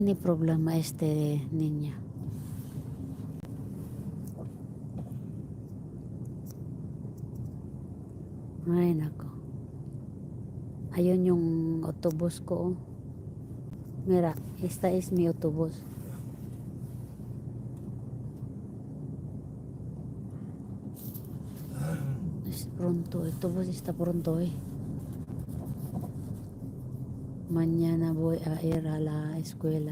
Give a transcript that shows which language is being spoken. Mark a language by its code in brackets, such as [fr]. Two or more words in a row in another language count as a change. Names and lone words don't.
[es] Ni problema niña. [tl] Ay, nako. Ayun yung autobus ko. [es] Mira, esta es mi autobus. Es pronto, el autobus está pronto, Mañana voy a ir a la escuela.